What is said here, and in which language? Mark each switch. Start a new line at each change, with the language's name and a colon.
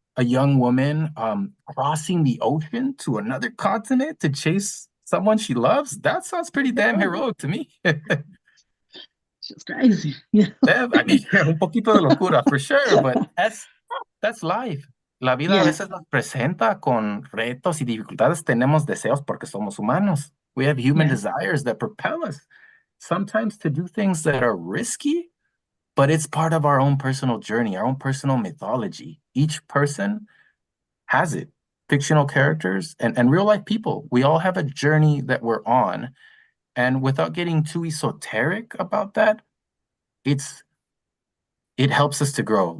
English: a young woman crossing the ocean to another continent to chase someone she loves, that sounds pretty damn heroic to me. She was crazy. Yeah. Yeah, I mean,
Spanish: un poquito de locura
English: for sure, but that's life.
Spanish: La vida a
English: Yeah,
Spanish: veces nos presenta con retos y dificultades. Tenemos deseos porque somos humanos.
English: We have human yeah. desires that propel us, sometimes to do things that are risky, but it's part of our own personal journey, our own personal mythology. Each person has it. Fictional characters and real life people. We all have a journey that we're on. And without getting too esoteric about that, it helps us to grow.